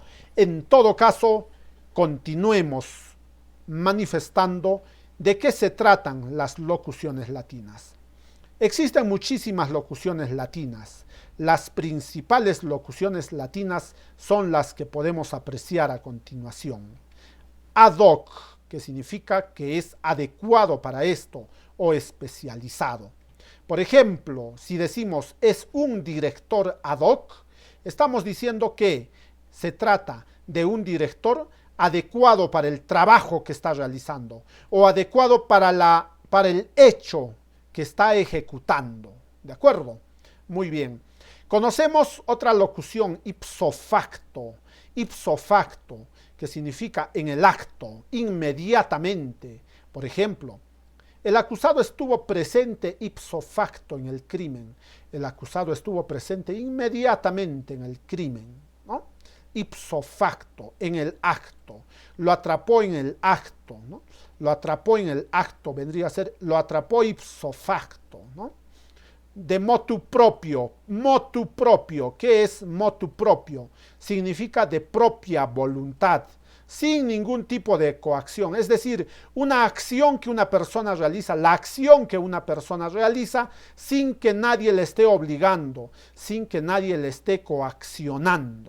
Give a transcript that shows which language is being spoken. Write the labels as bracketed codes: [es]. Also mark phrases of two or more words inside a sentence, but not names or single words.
[es] En todo caso, continuemos manifestando ¿De qué se tratan las locuciones latinas? Existen muchísimas locuciones latinas. Las principales locuciones latinas son las que podemos apreciar a continuación. [la] Ad hoc, [es] que significa que es adecuado para esto o especializado. Por ejemplo, si decimos es un director [la] ad hoc, [es] estamos diciendo que se trata de un director adecuado para el trabajo que está realizando o adecuado para el hecho que está ejecutando. ¿De acuerdo? Muy bien. Conocemos otra locución, [la] ipso facto. Ipso facto, [es] que significa en el acto, inmediatamente. Por ejemplo, el acusado estuvo presente [la] ipso facto [es] en el crimen. El acusado estuvo presente inmediatamente en el crimen, ¿no? [la] Ipso facto, [es] en el acto. Lo atrapó en el acto, ¿no? Lo atrapó en el acto, vendría a ser, lo atrapó [la] ipso facto, [es] ¿no? [la] De motu propio. Motu propio, [es] ¿qué es [la] motu propio? [es] Significa de propia voluntad, sin ningún tipo de coacción. Es decir, una acción que una persona realiza, la acción que una persona realiza sin que nadie le esté obligando, sin que nadie le esté coaccionando.